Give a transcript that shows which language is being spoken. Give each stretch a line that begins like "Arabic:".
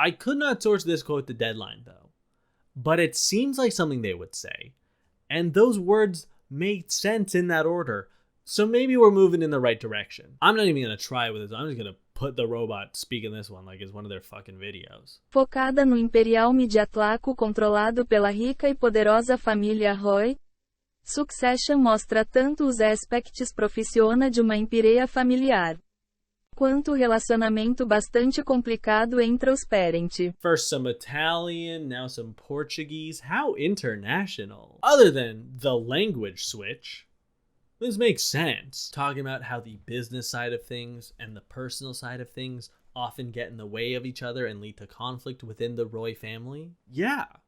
English: I could not source this quote to Deadline, though, but it seems like something they would say. And those words made sense in that order. So maybe we're moving in the right direction. I'm not even going to try with this. I'm just going to put the robot speaking this one like it's one of their fucking videos.
Portuguese: Focada no imperial mediatlaco controlado pela rica e poderosa família Roy, Succession mostra tanto os aspectos profissionais de uma empresa familiar, quanto o relacionamento bastante complicado entre os parentes.
English: First some Italian, now some Portuguese. How international. Other than the language switch, this makes sense. Talking about how the business side of things and the personal side of things often get in the way of each other and lead to conflict within the Roy family. Yeah.